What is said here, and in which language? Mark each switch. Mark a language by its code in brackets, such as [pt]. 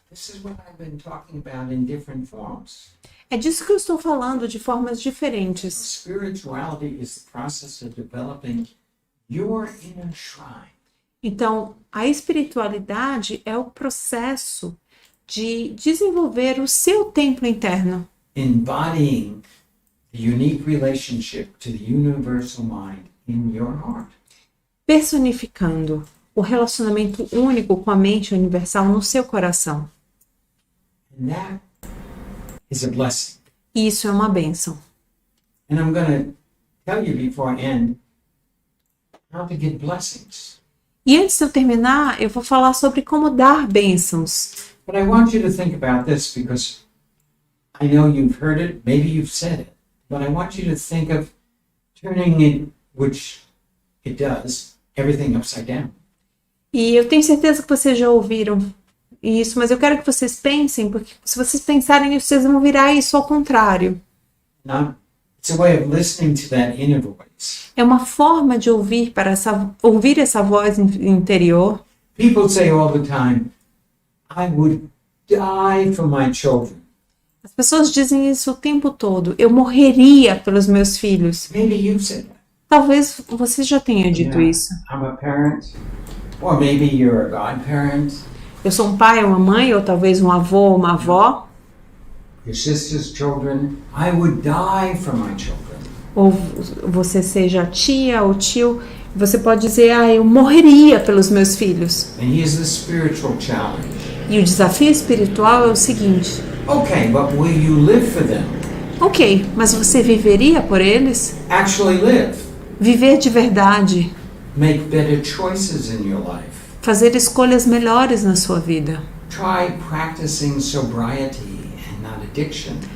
[en] This is what I've been talking about in different forms. [pt] É disso que eu estou falando de formas diferentes. [en] Spirituality is the process of developing your inner shrine. [pt] Então, a espiritualidade é o processo de desenvolver o seu templo interno, [en] Embodying the unique relationship to the universal mind in your heart. [pt] personificando o relacionamento único com a mente universal no seu coração. [en] And that is a blessing. [pt] E isso é uma bênção. [en] And I'm going to tell you before I end how to get blessings. [pt] E antes de eu terminar, eu vou falar sobre como dar bênçãos. [en] But I want you to think about this because I know you've heard it, maybe you've said it, but I want you to think of turning it, which it does, everything upside down. [pt] E eu tenho certeza que vocês já ouviram isso, mas eu quero que vocês pensem, porque se vocês pensarem nisso, vocês vão virar isso ao contrário. [en] Now, it's a way of listening to that inner voice. [pt] É uma forma de ouvir essa voz interior. [en] People say all the time, I would die for my children. [pt] As pessoas dizem isso o tempo todo. Eu morreria pelos meus filhos. [en] Maybe you've said that. [pt] Talvez você já tenha dito [en] Yeah, [pt] isso. [en] I'm a parent, or maybe you're a godparent. [pt] Eu sou um pai, uma mãe, ou talvez um avô ou uma avó. [en] Your sister's children, I would die for my children. [pt] Ou você seja tia ou tio. Você pode dizer, eu morreria pelos meus filhos. [en] And here's the spiritual challenge. [pt] E o desafio espiritual é o seguinte. [en] Okay, but will you live for them? [pt] Ok, mas você viveria por eles? [en] Actually live. [pt] Viver de verdade. [en] Make better choices in your life. [pt] Fazer escolhas melhores na sua vida. [en] Try practicing sobriety and not addiction.